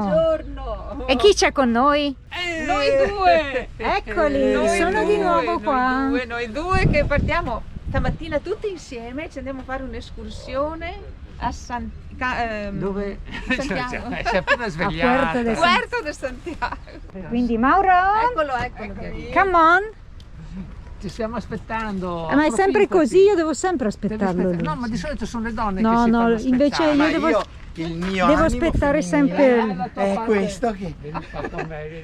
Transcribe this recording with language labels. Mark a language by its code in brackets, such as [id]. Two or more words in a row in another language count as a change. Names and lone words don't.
[it] Buongiorno! E chi c'è con noi? Noi due! Eccoli, Noi sono due, di nuovo qua. Noi due che partiamo stamattina tutti insieme, ci andiamo a fare un'escursione a Dove? Santiago. Si è appena A svegliata. Puerto de Puerto de Santiago. Quindi Mauro, Eccolo, eccolo. [en] come on! [it] Ci stiamo aspettando. Ma è sempre Approfittati. così, io devo sempre Devi aspettarlo lui. aspettare. No, ma di solito sono le donne No, che si no, fanno invece aspettare. io Ma devo, il mio devo animo aspettare femminile sempre. La tua è parte. questo che... Vedi, fatto bene.